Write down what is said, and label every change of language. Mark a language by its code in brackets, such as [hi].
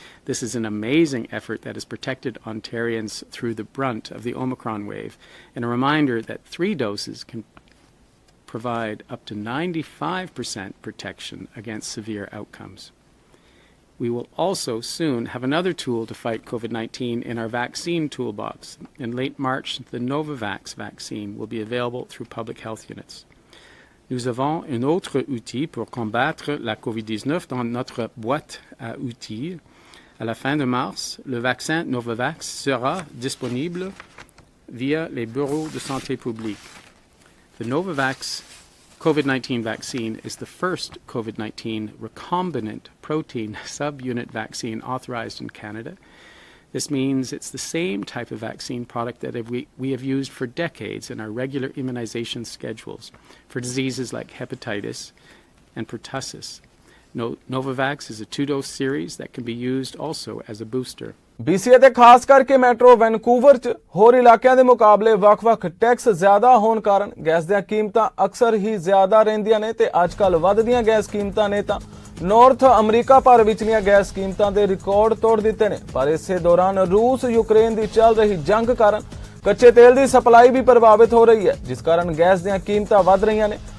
[en] This is an amazing effort that has protected Ontarians through the brunt of the Omicron wave, and a reminder that 3 doses can provide up to 95% protection against severe outcomes. We will also soon have another tool to fight COVID-19 in our vaccine toolbox. In late March, the Novavax vaccine will be available through public health units. [fr] Nous avons un autre outil pour combattre la COVID-19 dans notre boîte à outils. À la fin de mars, le vaccin Novavax sera disponible via les bureaux de santé publique. [en] The Novavax COVID-19 vaccine is the first COVID-19 recombinant protein subunit vaccine authorized in Canada. This means it's the same type of vaccine product that we have used for decades in our regular immunization schedules for diseases like hepatitis and pertussis. Novavax is a 2-dose series that can be used also as a booster. [pa] BC ਅਤੇ ਖਾਸ ਕਰਕੇ metro Vancouver 'ਚ ਹੋਰ ਇਲਾਕਿਆਂ ਦੇ ਮੁਕਾਬਲੇ ਵੱਖ-ਵੱਖ tax ਜ਼ਿਆਦਾ ਹੋਣ ਕਾਰਨ ਗੈਸ ਦੀਆਂ ਕੀਮਤਾਂ ਅਕਸਰ ਹੀ ਜ਼ਿਆਦਾ ਰਹਿੰਦੀਆਂ ਨੇ ਤੇ ਅੱਜਕੱਲ ਵੱਧਦੀਆਂ ਗੈਸ ਕੀਮਤਾਂ ਨੇ ਤਾਂ ਨਾਰਥ ਅਮਰੀਕਾ ਭਰ ਵਿਚਲੀਆਂ ਗੈਸ ਕੀਮਤਾਂ ਦੇ ਰਿਕਾਰਡ ਤੋੜ ਦਿੱਤੇ ਨੇ। ਪਰ ਇਸੇ ਦੌਰਾਨ ਰੂਸ ਯੂਕਰੇਨ ਦੀ ਚੱਲ ਰਹੀ ਜੰਗ ਕਾਰਨ ਕੱਚੇ ਤੇਲ ਦੀ ਸਪਲਾਈ ਵੀ ਪ੍ਰਭਾਵਿਤ ਹੋ ਰਹੀ ਹੈ, ਜਿਸ ਕਾਰਨ ਗੈਸ ਦੀਆਂ ਕੀਮਤਾਂ ਵੱਧ ਰਹੀਆਂ ਨੇ।